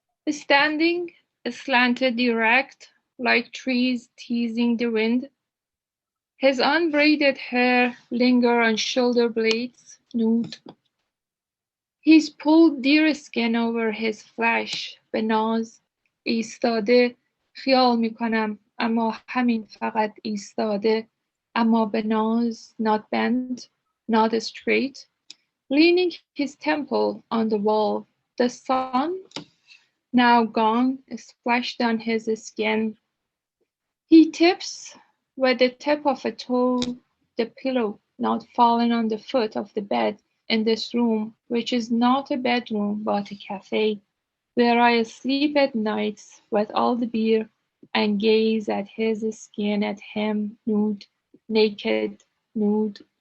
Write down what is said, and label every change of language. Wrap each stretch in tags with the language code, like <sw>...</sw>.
<en>Standing, slanted erect, like trees teasing the wind. His unbraided hair linger on shoulder blades, nude. He's pulled deerskin over his flesh,</en> <fa>به ناز. ایستاده خیال میکنم اما همین فقط ایستاده اما به ناز,</fa> <en>not bent, not straight. Leaning his temple on the wall, the sun, now gone, splashed on his skin. He tips with the tip of a toe the pillow, not falling on the foot of the bed in this room, which is not a bedroom but a cafe, where I sleep at nights with all the beer and gaze at his skin, at him, nude, naked, nude.</en>